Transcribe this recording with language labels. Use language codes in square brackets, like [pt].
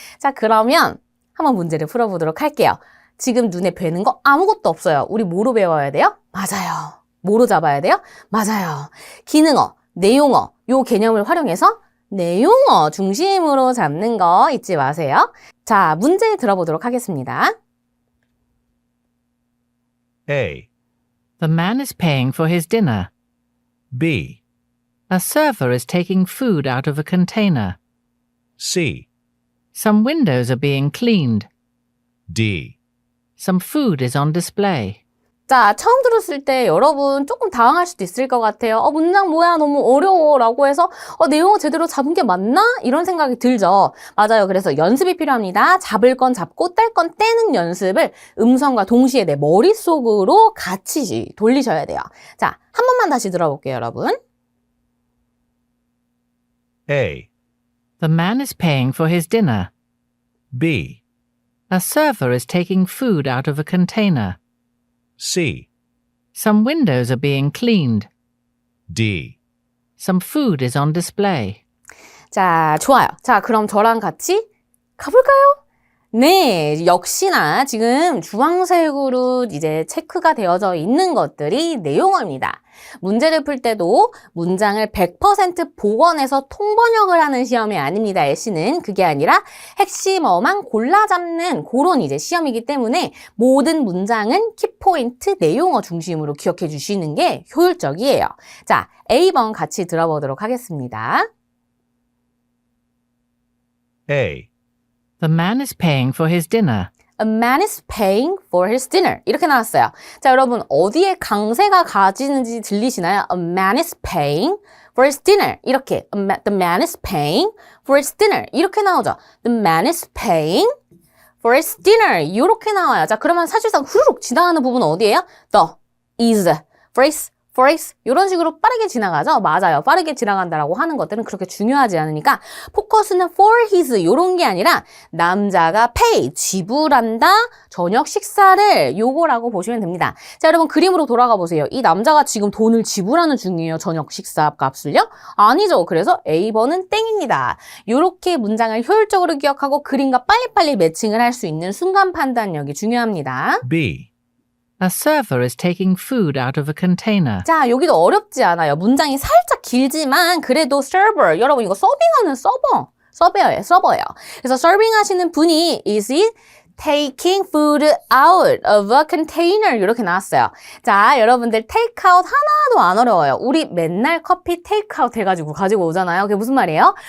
[ko] 자, 그러면 한번 문제를 풀어보도록 할게요. 지금 눈에 뵈는 거 아무것도 없어요. 우리 뭐로 배워야 돼요? 맞아요. 뭐로 잡아야 돼요? 맞아요. 기능어, 내용어 요 개념을 활용해서 내용어 중심으로 잡는 거 잊지 마세요. 자, 문제 들어보도록 하겠습니다. [en] A. The man is paying for his dinner. B. A server is taking food out of a container. C. Some windows are being cleaned. D. Some food is on display. [ko] 자, 처음 들었을 때 여러분 조금 당황할 수도 있을 것 같아요. 문장 뭐야 너무 어려워 라고 해서 내용을 제대로 잡은 게 맞나? 이런 생각이 들죠. 맞아요. 그래서 연습이 필요합니다. 잡을 건 잡고 뗄 건 떼는 연습을 음성과 동시에 내 머릿속으로 같이 돌리셔야 돼요. 자, 한 번만 다시 들어볼게요, 여러분. [en] A. The man is paying for his dinner. B. A server is taking food out of a container. C. Some windows are being cleaned. D. Some food is on display. [ko] 자, 좋아요. 자, 그럼 저랑 같이 가볼까요? 네, 역시나 지금 주황색으로 이제 체크가 되어져 있는 것들이 내용어입니다. 문제를 풀 때도 문장을 100% 복원해서 통번역을 하는 시험이 아닙니다. LC는 그게 아니라 핵심어만 골라 잡는 그런 이제 시험이기 때문에 모든 문장은 키포인트 내용어 중심으로 기억해 주시는 게 효율적이에요. 자, A번 같이 들어보도록 하겠습니다. [en] A. The man is paying for his dinner. A man is paying for his dinner. [ko] 이렇게 나왔어요. 자, 여러분 어디에 강세가 가지는지 들리시나요? [en] A man is paying for his dinner. [ko] 이렇게 [en] the man is paying for his dinner. [ko] 이렇게 나오죠. [en] The man is paying for his dinner. [ko] 이렇게 나와요. 자, 그러면 사실상 후루룩 지나가는 부분은 어디예요? [en] The, is, for his [ko] 이런 식으로 빠르게 지나가죠? 맞아요. 빠르게 지나간다라고 하는 것들은 그렇게 중요하지 않으니까 포커스는 [en] for his [ko] 이런 게 아니라 남자가 pay, 지불한다, 저녁 식사를 요거라고 보시면 됩니다. 자, 여러분 그림으로 돌아가 보세요. 이 남자가 지금 돈을 지불하는 중이에요. 저녁 식사 값을요? 아니죠. 그래서 A번은 땡입니다. 요렇게 문장을 효율적으로 기억하고 그림과 빨리빨리 매칭을 할 수 있는 순간 판단력이 중요합니다. [en] B. A server is taking food out of a container. [ko] 자, 여기도 어렵지 않아요. 문장이 살짝 길지만 그래도 server, 여러분 이거 서빙하는 서버예요. 그래서 서빙하시는 분이 [en] is it taking food out of a container [ko] 이렇게 나왔어요. 자, 여러분들 take out 하나도 안 어려워요. 우리 맨날 커피 take out 해가지고 가지고 오잖아요. 그게 무슨 말이에요?